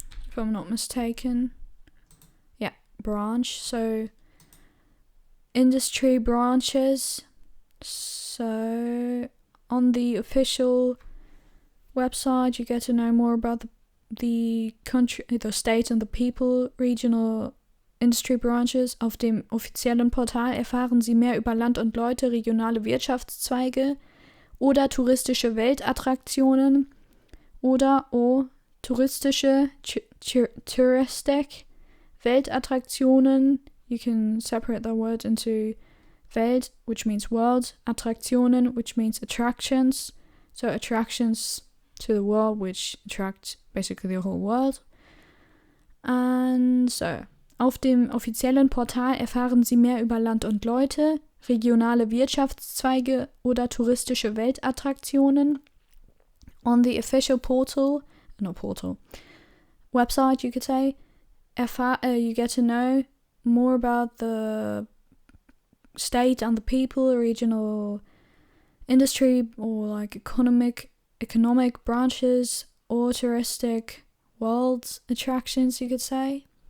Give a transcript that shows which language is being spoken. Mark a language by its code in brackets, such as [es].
[en] If I'm not mistaken. Yeah, branch. So industry branches. So on the official website you get to know more about the country, the state and the people. Regional industry branches. [de] Auf dem offiziellen Portal erfahren Sie mehr über Land und Leute, regionale Wirtschaftszweige oder touristische Weltattraktionen oder touristische touristic Weltattraktionen. [en] You can separate that word into Welt, which means world, Attraktionen, which means attractions. So attractions to the world, which attract basically the whole world. [de] And so, auf dem offiziellen Portal erfahren Sie mehr über Land und Leute, regionale Wirtschaftszweige oder touristische Weltattraktionen. [en] On the official website, you could say, you get to know more about the state and the people, regional industry or like economic branches or touristic world attractions, you could say.